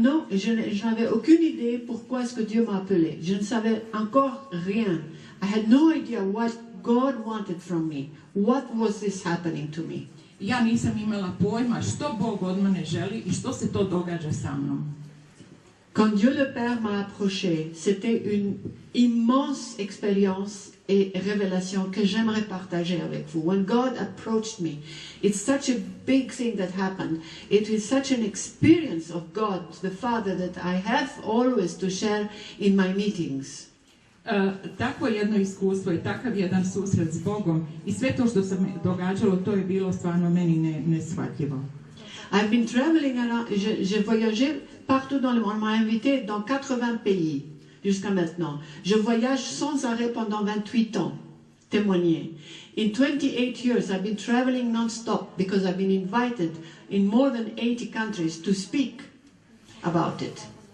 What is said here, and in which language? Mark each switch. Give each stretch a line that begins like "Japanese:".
French: Je n'avais aucune idée pourquoi est-ce que Dieu m'a appelé. Je ne savais encore rien.
English: I had no idea what God wanted from me. What was this happening to me?
Croatian: Ja nisam imala pojma što Bog od mene želi i što se to događa sa mnom.
French: Quand Dieu le Père m'a approché, c'était une immense expérience et révélation que j'aimerais partager avec vous.
English: When God approached me, it's such a big thing that happened. It is such an experience of God, the Father, that I have always to share in my meetings.
Croatian: Takvo jedno iskustvo i takav jedan susret s Bogom i sve to što se događalo, to je bilo stvarno meni neshvatljivo.
English: I've been traveling around,
French: j'ai voyagé partout dans le monde. On m'a invité dans 80 pays jusqu'à maintenant. Je voyage sans arrêt pendant 28 ans, témoigner.
English: In 28 years, I've been traveling non-stop because I've been invited in more than 80 countries to speak about it.